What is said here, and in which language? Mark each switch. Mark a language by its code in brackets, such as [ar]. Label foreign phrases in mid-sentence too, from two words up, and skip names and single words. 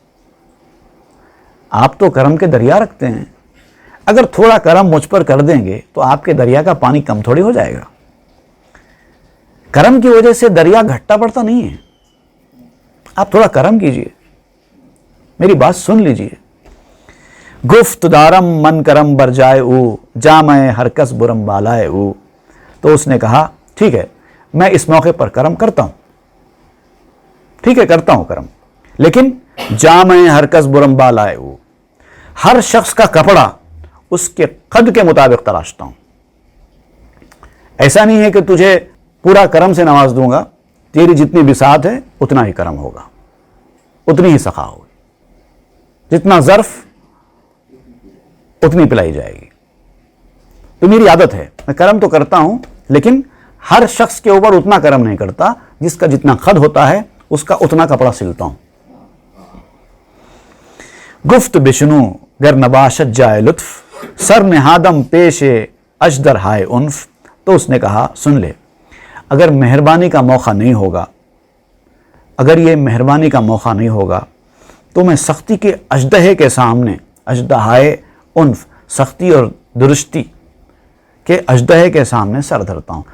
[ur] آپ تو کرم کے دریا رکھتے ہیں، اگر تھوڑا کرم مجھ پر کر دیں گے تو آپ کے دریا کا پانی کم تھوڑی ہو جائے گا. کرم کی وجہ سے دریا گھٹا پڑتا نہیں ہے. آپ تھوڑا کرم کیجئے، میری بات سن لیجئے. [fa] گفت دارم من کرم بر جائے او، جامع ہر کس برم بالائے او. [ur] تو اس نے کہا ٹھیک ہے میں اس موقع پر کرم کرتا ہوں، ٹھیک ہے کرتا ہوں کرم، لیکن [fa] جامع ہر کس برم بالائے او، [ur] ہر شخص کا کپڑا اس کے قد کے مطابق تراشتا ہوں. ایسا نہیں ہے کہ تجھے پورا کرم سے نواز دوں گا، تیری جتنی بساط ہے اتنا ہی کرم ہوگا، اتنی ہی سخا ہوگی، جتنا ظرف اتنی پلائی جائے گی. تو میری عادت ہے میں کرم تو کرتا ہوں لیکن ہر شخص کے اوپر اتنا کرم نہیں کرتا، جس کا جتنا قد ہوتا ہے اس کا اتنا کپڑا سلتا ہوں. [fa] گفت بشنو گر نباشت جائے لطف، سر نہادم پیش اجدر ہائے انف. [ur] تو اس نے کہا سن لے، اگر مہربانی کا موقع نہیں ہوگا، اگر یہ مہربانی کا موقع نہیں ہوگا تو میں سختی کے اژدہے کے سامنے، اژدہائے عنف، سختی اور درستی کے اژدہے کے سامنے سر دھرتا ہوں.